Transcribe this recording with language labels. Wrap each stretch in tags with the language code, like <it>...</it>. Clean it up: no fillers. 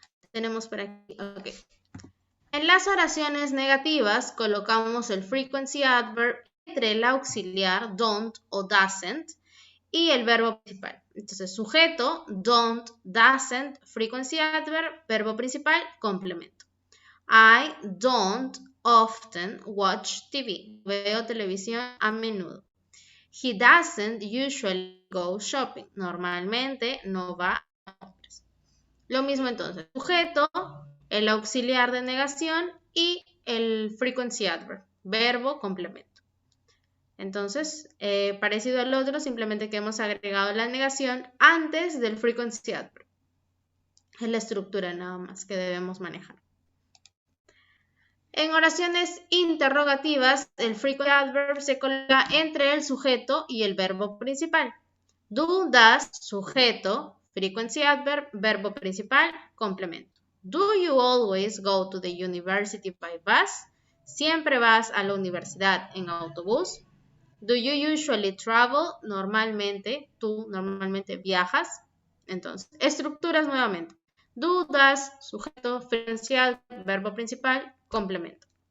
<es>Tenemos por aquí, ok. En las oraciones negativas colocamos el frequency adverb entre el auxiliar don't o doesn't y el verbo principal. Entonces, sujeto, don't, doesn't, frequency adverb, verbo principal, complemento.</es> <en>I don't often watch TV.</en> <es>Veo televisión a menudo.</es> <en>He doesn't usually go shopping.</en> <es>Normalmente no va a compras. Lo mismo entonces, sujeto, el auxiliar de negación y el frequency adverb, verbo complemento. Entonces, parecido al otro, simplemente que hemos agregado la negación antes del frequency adverb. Es la estructura nada más que debemos manejar. En oraciones interrogativas, el frequency adverb se coloca entre el sujeto y el verbo principal. Do, does, sujeto, frequency adverb, verbo principal, complemento.</es> <en>Do you always go to the university by bus?</en> <es>¿Siempre vas a la universidad en autobús?</es> <en>Do you usually travel?</en> <es>Tú normalmente viajas. Entonces, estructuras nuevamente. Do, does, sujeto, frequency adverb, verbo principal, complemento.</es>